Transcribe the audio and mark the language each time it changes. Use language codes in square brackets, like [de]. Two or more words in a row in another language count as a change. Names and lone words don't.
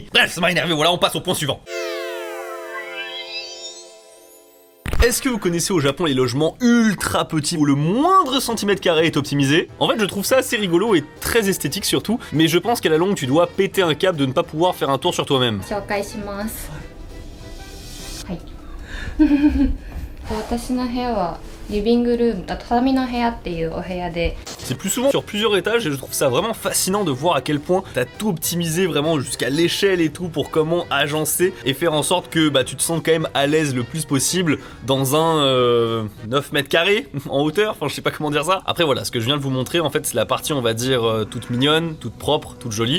[fr] Bref, ça m'a énervé, voilà, on passe au point suivant. Est-ce que vous connaissez au Japon les logements ultra petits où le moindre centimètre carré est optimisé? En fait, je trouve ça assez rigolo et très esthétique surtout, mais je pense qu'à la longue, tu dois péter un câble de ne pas pouvoir faire un tour sur toi-même. [ja] 紹介します。はい。私の部屋はリビングルーム、畳の部屋っていうお部屋で。 [fr] C'est plus souvent sur plusieurs étages et je trouve ça vraiment fascinant de voir à quel point t'as tout optimisé vraiment jusqu'à l'échelle et tout pour comment agencer et faire en sorte que bah, tu te sentes quand même à l'aise le plus possible dans un 9 mètres carrés en hauteur, enfin je sais pas comment dire ça. Après voilà, ce que je viens de vous montrer en fait c'est la partie on va dire toute mignonne, toute propre, toute jolie.